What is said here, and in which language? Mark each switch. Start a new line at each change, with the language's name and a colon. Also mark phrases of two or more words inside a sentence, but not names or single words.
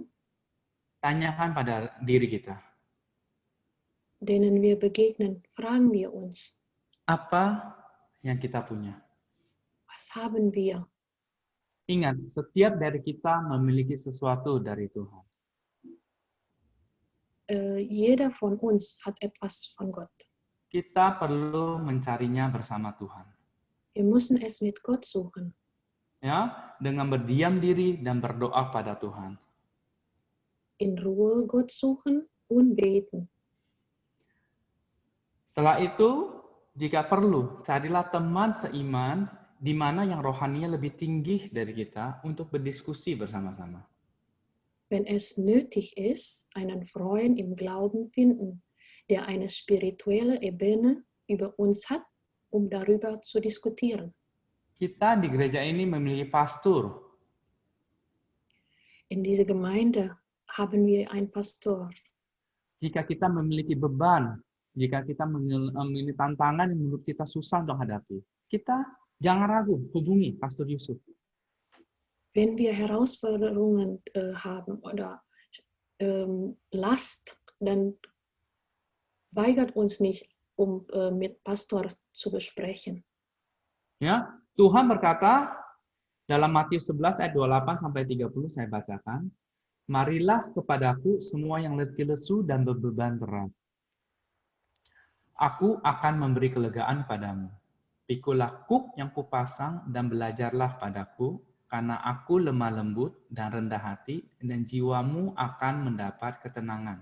Indonesian: tanyakan pada diri kita,
German: denen wir begegnen, fragen wir uns,
Indonesian: apa yang kita punya?
German: was haben wir?
Indonesian: Ingat, setiap dari kita memiliki sesuatu dari Tuhan.
German: Jeder von uns hat etwas von Gott.
Indonesian: Kita perlu mencarinya bersama Tuhan.
German: Wir müssen es mit Gott suchen.
Indonesian: Ya, dengan berdiam diri dan berdoa pada Tuhan.
German: In Ruhe Gott suchen und beten.
Indonesian: Setelah itu, jika perlu, carilah teman seiman di mana yang rohaninya lebih tinggi dari kita untuk berdiskusi bersama-sama.
German: Wenn es nötig ist, einen Freund im Glauben finden, der eine spirituelle Ebene über uns hat, um darüber zu diskutieren.
Indonesian: Kita di gereja ini memiliki pastor.
German: In dieser Gemeinde haben wir einen Pastor.
Indonesian: Jika kita memiliki beban, jika kita memiliki tantangan yang menurut kita susah untuk hadapi, kita jangan ragu, hubungi Pastor Yusuf.
German: wenn wir Herausforderungen haben oder Last, dann weigert uns nicht, mit Pastor zu besprechen.
Indonesian: Ya, Tuhan berkata dalam Matius 11 ayat 28 sampai 30 saya bacakan, "Marilah kepadaku semua yang letih lesu dan berbeban berat. Aku akan memberi kelegaan padamu. Pikulah kuk yang kupasang dan belajarlah padaku, karena aku lemah lembut dan rendah hati, dan jiwamu akan mendapat ketenangan.